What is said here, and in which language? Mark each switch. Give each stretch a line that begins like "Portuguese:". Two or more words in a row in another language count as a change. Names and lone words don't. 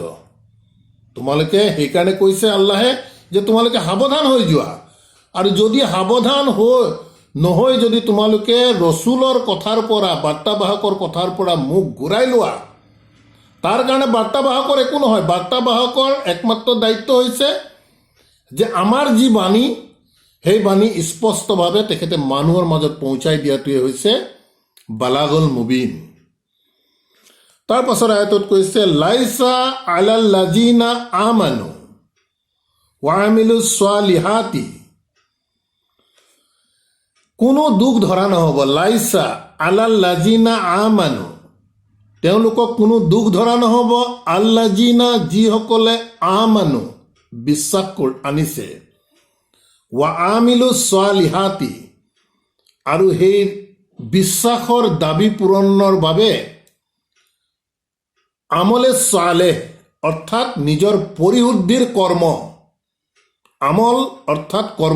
Assamese: তোমালোকে সেইকাৰণে কৈছে আল্লাহে যে তোমালোকে সাৱধান হৈ যোৱা, আৰু যদি সাৱধান নহয় যদি তোমালোকে ৰচুলৰ কথাৰ পৰা, বাৰ্তাবাহকৰ কথাৰ পৰা মুখ ঘূৰাই লোৱা, তাৰ কাৰণে বাৰ্তাবাহকৰ একো নহয়। বাৰ্তাবাহকৰ একমাত্ৰ দায়িত্ব হৈছে যে আমাৰ যি বাণী, সেই বাণী স্পষ্টভাৱে তেখেতে মানুহৰ মাজত পहुঁচাই দিয়াটোৱে হৈছে
Arabic: البلاغ المبين.
Assamese: তাৰ পাছৰ আয়াতত কৈছে
Arabic: ليس على الذين آمنوا وعملوا الصالحات,
Assamese: কোনো দুখ ধৰা নহ'ব।
Arabic: ليس على الذين آمنوا,
Assamese: তেওঁলোকক কোনো দুখ ধৰা নহ'ব। আল্লাজিনা, যিসকলে আমানু, বিশ্বাস আনিছে,
Arabic: وعملوا الصالحات,
Assamese: আৰু সেই বিশ্বাসৰ দাবী পূৰণৰ বাবে
Arabic: عمل صالح
Assamese: অৰ্থাৎ নিজৰ পৰিশুদ্ধিৰ কৰ্ম, আমল অৰ্থাৎ কৰ্ম।